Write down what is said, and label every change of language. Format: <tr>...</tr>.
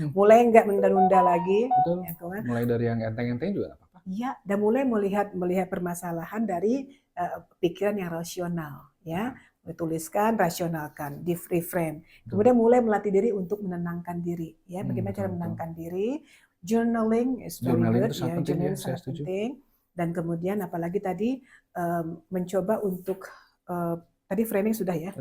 <id>Mulai nggak menunda-nunda lagi. Betul. Ya, kan? Mulai dari yang enteng-enteng juga nggak apa-apa. Iya, dan mulai melihat permasalahan dari pikiran yang rasional, ya. Tuliskan, rasionalkan, reframe. Kemudian mulai melatih diri untuk menenangkan diri, ya. Bagaimana cara menenangkan diri?</id> <en>Journaling is very good, ya.</en> <id>Journaling sangat penting. Dan kemudian apalagi tadi mencoba untuk tadi framing sudah ya?</id>